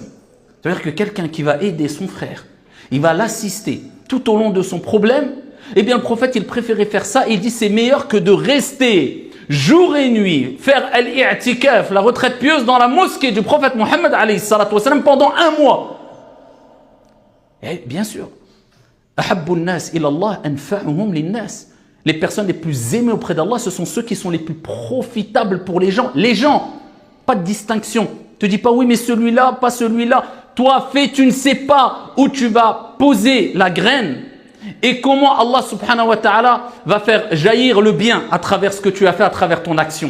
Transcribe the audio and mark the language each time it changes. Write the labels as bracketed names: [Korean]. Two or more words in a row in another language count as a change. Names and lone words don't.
[French] C'est-à-dire que quelqu'un qui va aider son frère, il va l'assister tout au long de son problème, eh bien le prophète, il préférait faire ça. Il dit c'est meilleur que de rester jour et nuit, faire al-i'tikaf, la retraite pieuse dans la mosquée du prophète Mohammed [Arabic] عليه الصلاة والسلام [French] pendant 1 mois. Et bien sûr, [Arabic] أحب الناس إلى الله أنفعهم للناس. [French] Les personnes les plus aimées auprès d'Allah, ce sont ceux qui sont les plus profitables pour les gens. Les gens, pas de distinction. Te dis pas oui mais celui-là, pas celui-là. Toi fais, tu ne sais pas où tu vas poser la graine et comment Allah [Arabic] سبحانه وتعالى [French] va faire jaillir le bien à travers ce que tu as fait, à travers ton action.